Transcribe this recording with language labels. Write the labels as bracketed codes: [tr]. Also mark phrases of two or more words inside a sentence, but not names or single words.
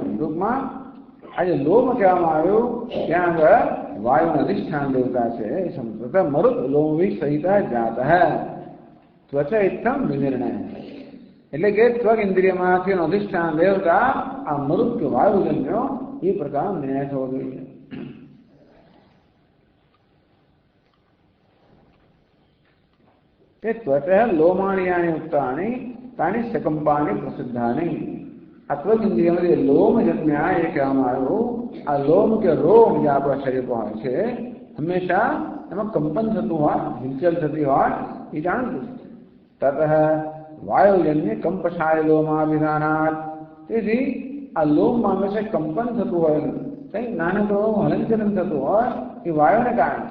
[gu] ટૂંકમાં આજે લોમ કહેવામાં આવ્યું ત્યાં આગળ વાયુના અધિષ્ઠાન દેવતા છે એ સમજ. [sa] तथा मरुत लोमवी सहित जात है त्वचा इत्थम विनिर्णय. [gu] એટલે કે ત્વગ ઇન્દ્રિયમાંથી અધિષ્ઠાન દેવતા આ મરુત કે વાયુજન્યો એ પ્રકારનો નિર્ણય થવો જોઈએ. [sa] त्वचः लोमाणियानि युक्तानि तानि सकंपानि प्रसिद्धानि. [gu] આ ત્વગ ઇન્દ્રિયમધ્યે લોમ જન્મ્યા એ કહેવામાં આવ્યું. આ લોમ કે રોમ જે આપણા શરીર પર હોય છે હંમેશા એમાં કંપન થતું હોય, હિલચલ થતી હોય એ જાણતું છે. [sa] ततः वायुजन्य कंपशाय लोमाभिधानात. [gu] તેથી આ લોમમાં હંમેશા કંપન થતું હોય, કંઈક નાનકડું હલનચલન થતું હોય એ વાયુને કારણે.